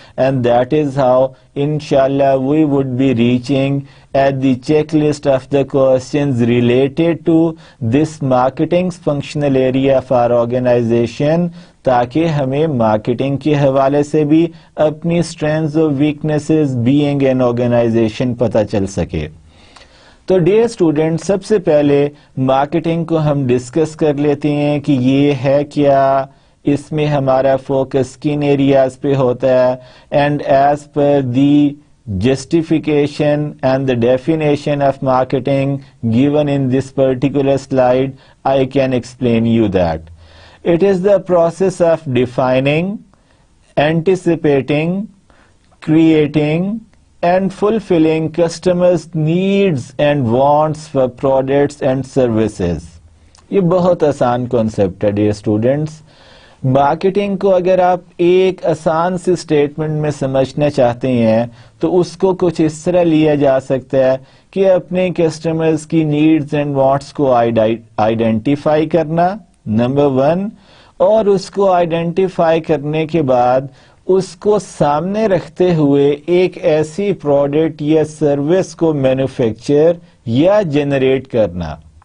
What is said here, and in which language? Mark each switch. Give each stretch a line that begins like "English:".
English: And that is how انشاءاللہ we would be reaching at the checklist of the questions related to this marketing functional area of our organization, تاکہ ہمیں marketing کے حوالے سے بھی اپنی strengths اور weaknesses being an organization پتہ چل سکے.
Urdu: تو ڈیئر اسٹوڈنٹ، سب سے پہلے مارکیٹنگ کو ہم ڈسکس کر لیتے ہیں کہ یہ ہے کیا، اس میں ہمارا فوکس کن ایریاز پہ ہوتا ہے.
English: And as per the justification and the definition of marketing given in this particular slide, I can explain you that it is the process of defining, anticipating, creating and fulfilling customers' needs and wants for products and services.
Urdu: یہ بہت آسان concept ہے dear students. Marketing کو اگر آپ ایک آسان سی statement میں سمجھنا چاہتے ہیں تو اس کو کچھ اس طرح لیا جا سکتا ہے کہ اپنے کسٹمرز کی نیڈز اینڈ وانٹس کو آئیڈینٹیفائی کرنا، نمبر 1، اور اس کو آئیڈینٹیفائی کرنے کے بعد اس کو سامنے رکھتے ہوئے ایک ایسی پروڈکٹ یا سروس کو مینوفیکچر یا جنریٹ کرنا۔